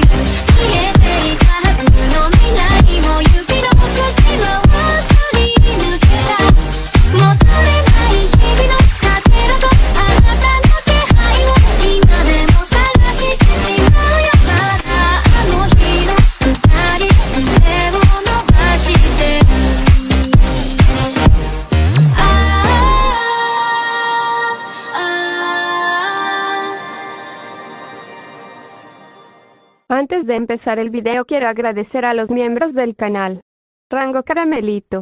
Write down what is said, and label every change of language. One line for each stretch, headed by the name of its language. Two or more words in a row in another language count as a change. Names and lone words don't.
Japanese: 消えていたはずの未来も指の隙間をすり抜けた。求めない日々のかけらとあなたの気配を今でも探してしまうよ。まだあの日の二人手を伸ばしてる。
Spanish: Antes de empezar el video quiero agradecer a los miembros del canal. Rango Caramelito.